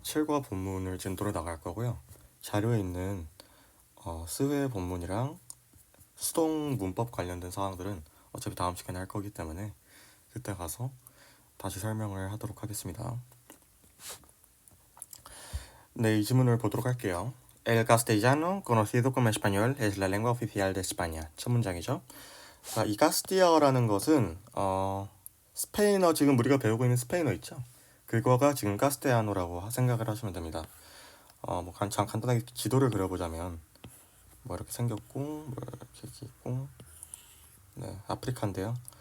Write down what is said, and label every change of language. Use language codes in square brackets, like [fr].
[ko] 7과 본문을 진도로 나갈 거고요. 자료에 있는 스회 본문이랑 수동 문법 관련된 사항들은 어차피 다음 시간에 할 거기 때문에 그때 가서 다시 설명을 하도록 하겠습니다. 네, 이 지문을 보도록 할게요. [es] El castellano, conocido como español, es la lengua oficial de España. [ko] 첫 문장이죠. 자, 이 카스티아어라는 것은 스페인어, 지금 우리가 배우고 있는 스페인어 있죠? 그거가 지금 카스테아노라고 생각을 하시면 됩니다. 간단하게 지도를 그려보자면 이렇게 생겼고 이렇게 있고, 네, 아프리카인데요.